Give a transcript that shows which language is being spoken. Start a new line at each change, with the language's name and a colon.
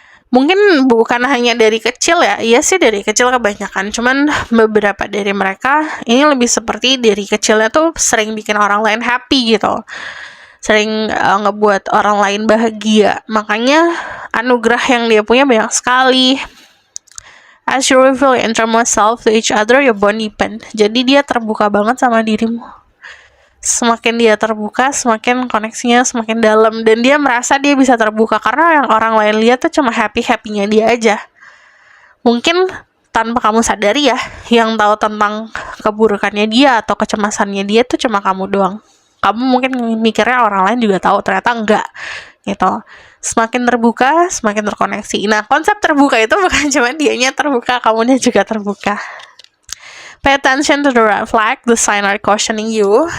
Indonesian: Mungkin bukan hanya dari kecil ya, iya sih dari kecil kebanyakan. Cuman beberapa dari mereka ini lebih seperti dari kecilnya tuh sering bikin orang lain happy gitu. Sering ngebuat orang lain bahagia. Makanya anugerah yang dia punya banyak sekali.
English: As you reveal your innermost self to each other, your bond deepen.
Indonesian: Jadi dia terbuka banget sama dirimu. Semakin dia terbuka, semakin koneksinya semakin dalam, dan dia merasa dia bisa terbuka karena yang orang lain lihat tuh cuma happy-happynya dia aja. Mungkin tanpa kamu sadari ya, yang tahu tentang keburukannya dia atau kecemasannya dia tuh cuma kamu doang. Kamu mungkin mikirnya orang lain juga tahu, ternyata enggak gitu. Semakin terbuka, semakin terkoneksi. Nah, konsep terbuka itu bukan cuma dianya terbuka, kamunya juga terbuka.
English: Pay attention to the red flag, the sign are cautioning you.